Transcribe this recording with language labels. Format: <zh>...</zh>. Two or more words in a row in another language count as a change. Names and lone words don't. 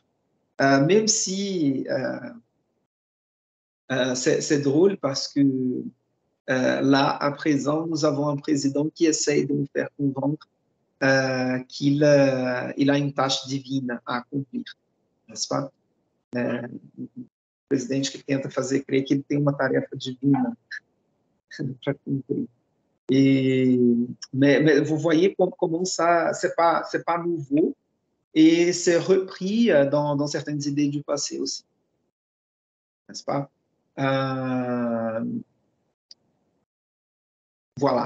<fr>Même si c'est drôle parce que là, à présent, nous avons un président qui essaye de nous faire comprendre qu'il a une tâche divine à accomplir, n'est-ce pas?</fr> <pt>Presidente que tenta fazer crer que ele tem uma tarefa divina para cumprir.</pt> <fr>Mais vous voyez comment ça, c'est pas nouveau et c'est repris dans certaines idées du passé aussi, n'est-ce pas? Voilà.</fr>